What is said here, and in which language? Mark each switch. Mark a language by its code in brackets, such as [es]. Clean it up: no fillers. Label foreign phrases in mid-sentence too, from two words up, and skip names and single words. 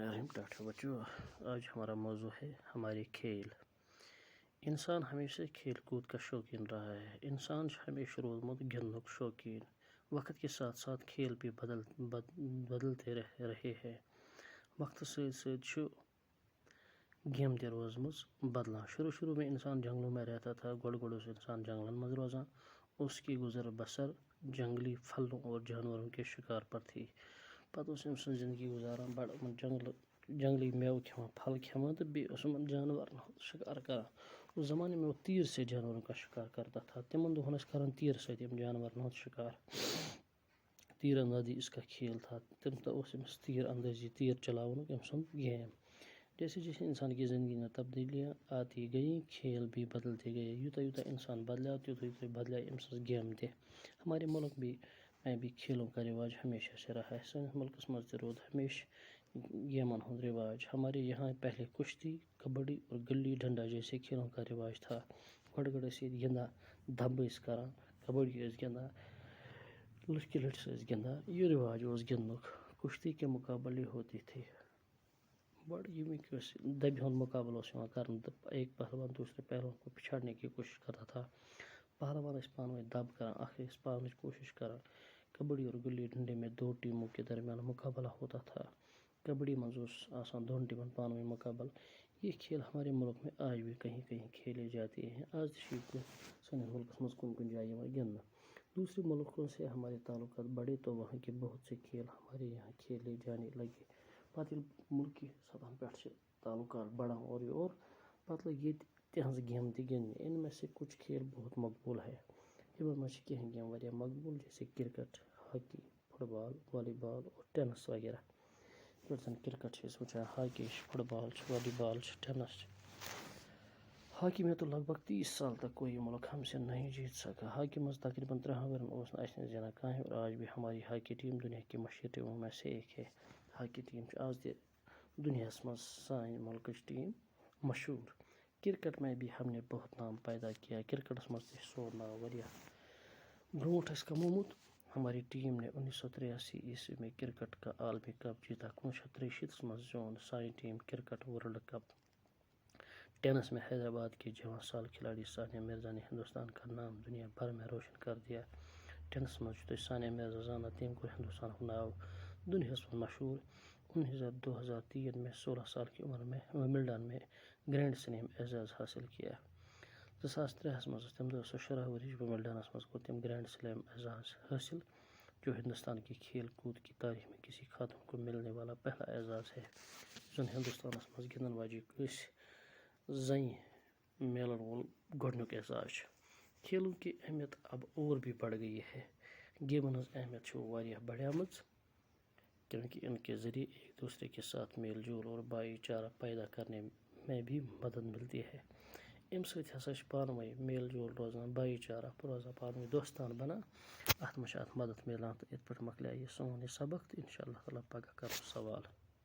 [ur] الرحیم ٹاٹا بچوں، آج ہمارا موضوع ہے ہمارے کھیل۔ انسان ہمیشہ کھیل کود کا شوقین رہا ہے۔ [ks] انسان ہمیشہ روزمت گندنک شوقین۔ [ur] وقت کے ساتھ ساتھ کھیل بھی بدلتے رہے ہیں۔ [ks] وقت سۭتۍ گیم تہِ روزمٕژ بدلان۔ [ur] شروع میں انسان جنگلوں میں رہتا تھا۔ [ks] گۄڈٕ اوس انسان جنگلن منٛز روزان۔ [ur] اس کی گزر بسر جنگلی پھلوں اور جانوروں کے شکار پر تھی۔ [ks] پتہٕ اوس أمۍ سٕنٛز زندگی گزاران بڑٕ یِمن جنگلی میوٕ کھٮ۪وان، پھل کھٮ۪وان تہٕ بیٚیہِ اوس یِمن جانورن ہُنٛد شکار کران۔ [ur] اس زمانے میں وہ تیر سے جانوروں کا شکار کرتا تھا۔ [ks] تِمن دۄہن ٲسۍ کران تیرٕ سۭتۍ یِم جانورن ہُنٛد شکار۔ [ur] تیر اندازی اس کا کھیل تھا۔ [ks] اوس أمِس تیر اندازی، تیر چلاونُک أمۍ سُنٛد گیم۔ [ur] جیسے جیسے انسان کی زندگی میں تبدیلیاں آتی گئیں، کھیل بھی بدلتے گئے۔ [ks] یوٗتاہ یوٗتاہ انسان بدلیو تیوٗتاہ بدلیے أمۍ سٕنٛز گیم تہِ۔ [ur] ہمارے ملک میں بھی کھیلوں کا رواج ہمیشہ سے رہا ہے۔ [ks] سٲنِس ملکس منٛز تہِ روٗد ہمیشہ گیمن ہُنٛد رواج۔ [ur] ہمارے یہاں پہلے کشتی، کبڈی اور گلی ڈنڈا جیسے کھیلوں کا رواج تھا۔ [ks] گۄڈٕ ٲسۍ ییٚتہِ گِنٛدان، دبہٕ ٲسۍ کران، کبڈی ٲسۍ گِنٛدان، لٔٹھکہِ لٔٹھِس ٲسۍ گِنٛدان۔ یہ رواج اوس گِنٛدنُک۔ [ur] کشتی کے مقابلے ہوتے تھے۔ [ks] بڑٕ ییٚمِکۍ ٲسۍ دبہِ ہُنٛد مقابلہٕ اوس یِوان کرنہٕ تہٕ [ur] ایک پہلوان دوسرے پہلوان کو پچھاڑنے کی کوشش کرتا تھا۔ [ks] پہلوان ٲسۍ پانہٕ ؤنۍ دب کران، اکھ ٲسۍ پاونٕچ کوشش کران۔ [ur] کبڈی اور گلی ڈنڈے میں دو ٹیموں کے درمیان مقابلہ ہوتا تھا۔ [ks] کبڈی منٛز اوس آسان دۄن ٹیمن پانہٕ ؤنۍ مقابلہٕ۔ [ur] یہ کھیل ہمارے ملک میں آج بھی کہیں کہیں کھیلے جاتے ہیں۔ [ks] آج تہِ چھِ ییٚتہِ سٲنِس ملکس منٛز کُنہِ کُنہِ جایہِ یِوان گِنٛدنہٕ۔ [ur] دوسرے ملکوں سے ہمارے تعلقات بڑھے تو وہاں کے بہت سے کھیل ہمارے یہاں کھیلے جانے لگے۔ [ks] پتہٕ ییٚلہِ ملکی سطحن پٮ۪ٹھ چھِ تعلقات بڑھان اورٕ یور، پتہٕ لٔگۍ ییٚتہِ تِہنٛز گیمہٕ تہِ گِنٛدنہِ۔ [ur] ان میں سے کچھ کھیل بہت مقبول ہے۔ [ks] یِمن منٛز چھِ کینٛہہ گیمہٕ واریاہ مقبول، جیسے کرکٹ، ہاکی، فٹ بال، والی بال اور ٹینس وغیرہ۔ یِتھ پٲٹھۍ زن کرکٹ چھِ أسۍ وٕچھان، ہاکی چھِ، فٹ بال چھِ، والی بال چھِ، ٹینس چھِ۔ [ur] ہاکی میں تو لگ بھگ 30 سال تک کوئی ملک ہم سے نہیں جیت سکا۔ [ks] ہاکی منٛز تقریباً 3 ؤرین اوس نہٕ اَسہِ نِش زینان کٕہٕنۍ، [ur] اور آج بھی ہماری ہاکی ٹیم دنیا کی مشہور ٹیموں میں سے ایک ہے۔ [ks] ہاکی ٹیم چھِ آز تہِ دنیاہس منٛز سانہِ ملکٕچ ٹیم مشہور۔ [ur] کرکٹ میں بھی ہم نے بہت نام پیدا کیا۔ [ks] کرکٹس منٛز تہِ چھُ سون ناو واریاہ برونٛٹھ اَسہِ کمومُت۔ [ur] ہماری ٹیم نے 1983 عیسوی میں کرکٹ کا عالمی کپ جیتا۔ [ks] 1963 منٛز زیوٗن سانہِ ٹیم [en] cricket world cup. [ur] ٹینس میں حیدرآباد کی جوان سال کھلاڑی ثانیہ مرزا نے ہندوستان کا نام دنیا بھر میں روشن کر دیا۔ [ks] ٹینس منٛز چھُ تۄہہِ ثانیہ مرزا زانان، تٔمۍ کوٚر ہندوستانُک ناو دنیاہس منٛز مشہور۔ [ur] 2003 میں 16 سال کی عمر میں ومبلڈن میں [en] grand slam [ur] اعزاز حاصل کیا۔ [ks] 2003 منٛز تَمہِ دۄہ سۄ 16 ؤرِش ومبلڈنس منٛز کوٚر تٔمۍ [en] grand slam [ks] اعزاز حاصل، [ur] جو ہندوستان کی کھیل کود کی تاریخ میں کسی خاتون کو ملنے والا پہلا اعزاز ہے۔ [ks] زن ہندوستانس منٛز گِنٛدن واجیٚنۍ کٲنٛسہِ زنہِ میلن وول گۄڈنیُک اعزاز چھُ۔ [ur] کھیلوں کی اہمیت اب اور بھی بڑھ گئی ہے۔ [ks] گیمن ہٕنٛز اہمیت چھِ واریاہ بڑھیمٕژ، [ur] کیونکہ ان کے ذریعے ایک دوسرے کے ساتھ میل جول اور بھائی چارہ پیدا کرنے میں بھی مدد ملتی ہے۔ [ks] امہِ سۭتۍ ہسا چھِ پانہٕ ؤنۍ میل جول روزان، بھائی چارہ روزان پانہٕ ؤنۍ دوستان بنان۔ اتھ منٛز چھِ اتھ مدد مِلان۔ تہٕ یِتھ پٲٹھۍ مۄکلیو یہِ سون یہِ سبق، تہٕ [ar] انشاء اللہ تعالیٰ [ks] پگاہ کرو سوال۔